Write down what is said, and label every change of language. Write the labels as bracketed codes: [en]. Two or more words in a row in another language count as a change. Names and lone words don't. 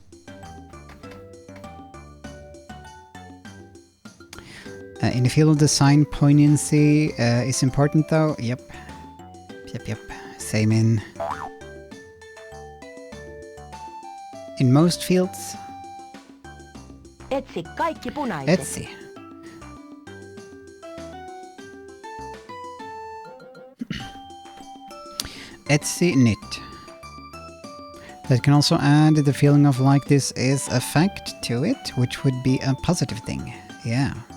[en] In the field of design, poignancy is important though. Yep. Same in most fields. [fi] Etsi kaikki punaiset. Etsi. Etsy knit. [en] That can also add the feeling of like this is a fact to it, which would be a positive thing. Yeah.